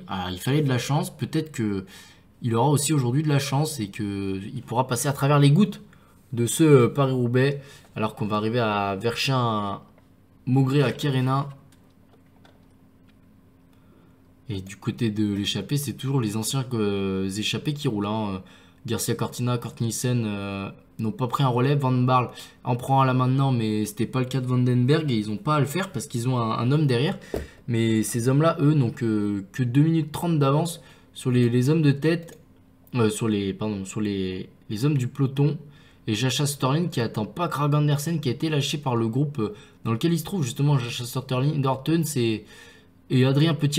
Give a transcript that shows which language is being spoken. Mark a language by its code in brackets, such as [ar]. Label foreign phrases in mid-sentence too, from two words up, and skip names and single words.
[fr] Alors, il fallait de la chance. Peut-être qu'il aura aussi aujourd'hui de la chance et qu'il pourra passer à travers les gouttes de ce Paris-Roubaix. Alors qu'on va arriver à Verchin, Maugré à Kerena. Et du côté de l'échappée, c'est toujours les anciens échappés qui roulent. Hein. Garcia Cortina, Kort Nielsen n'ont pas pris un relais. Van Baarle en prend un là maintenant, mais c'était pas le cas de Vandenberg et ils n'ont pas à le faire parce qu'ils ont un homme derrière. Mais ces hommes-là, eux, n'ont que 2 minutes 30 d'avance sur les hommes de tête, sur les hommes du peloton. Et Jacha Sutherland qui attend pas Kragh Andersen qui a été lâché par le groupe dans lequel il se trouve justement Jacha Sutherland, Theuns et Adrien Petit.